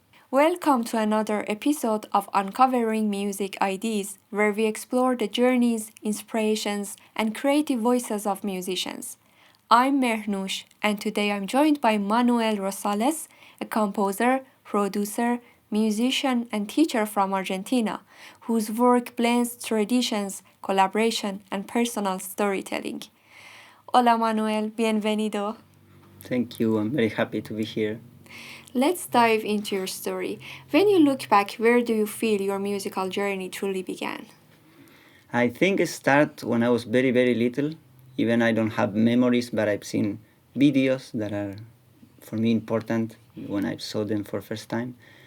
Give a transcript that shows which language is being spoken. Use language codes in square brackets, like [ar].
[en] Welcome to another episode of Uncovering Music Ideas, where we explore the journeys, inspirations, and creative voices of musicians. I'm Mernoush, and today I'm joined by Manu Rosales, a composer, producer, musician, and teacher from Argentina, whose work blends traditions, collaboration, and personal storytelling. [es] Hola Manuel, bienvenido. [en] Thank you, I'm very happy to be here. Let's dive into your story. When you look back, where do you feel your musical journey truly began? I think it started when I was very, very little. Even I don't have memories, but I've seen videos that are, for me, important when I saw them for first time.